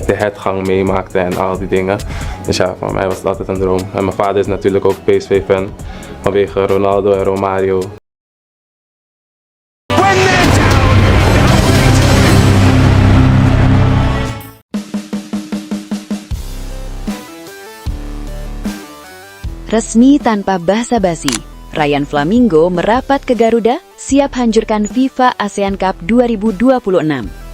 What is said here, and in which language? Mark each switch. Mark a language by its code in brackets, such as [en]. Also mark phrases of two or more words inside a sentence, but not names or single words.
[nl] de headgang meemaakte en al die dingen. Dus ja, voor mij was het altijd een droom. En mijn vader is natuurlijk ook PSV-fan vanwege Ronaldo en Romario. [id] Resmi tanpa basa-basi, Ryan Flamingo merapat ke Garuda, siap hancurkan FIFA ASEAN Cup 2026.